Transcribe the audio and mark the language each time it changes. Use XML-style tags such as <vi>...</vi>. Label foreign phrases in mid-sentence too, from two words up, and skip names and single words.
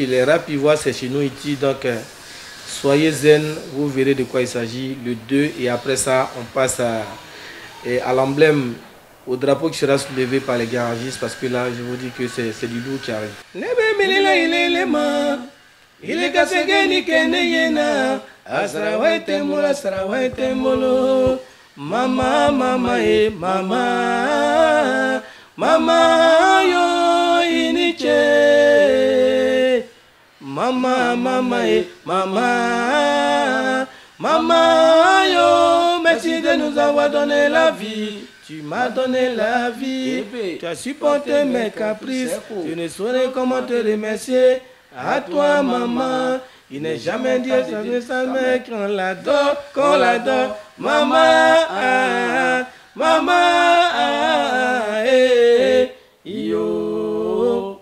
<fr>Les rap ivoires, c'est chez nous ici. Donc, soyez zen, vous verrez de quoi il s'agit. Le 2, et après ça, on passe à l'emblème, au drapeau qui sera soulevé par les garagistes. Parce que là, je vous dis que c'est du lourd qui arrive. Il est cassé, Mama, mama, mama, mama, yo, iniche. Mama, mama, mama, mama, yo, merci de nous avoir donné la vie. Tu m'as donné la vie. Tu as supporté mes caprices. Je ne saurais comment te remercier. À toi, maman. Il n'est jamais dit ça, mais qu'on l'adore, maman, maman, yo.</fr>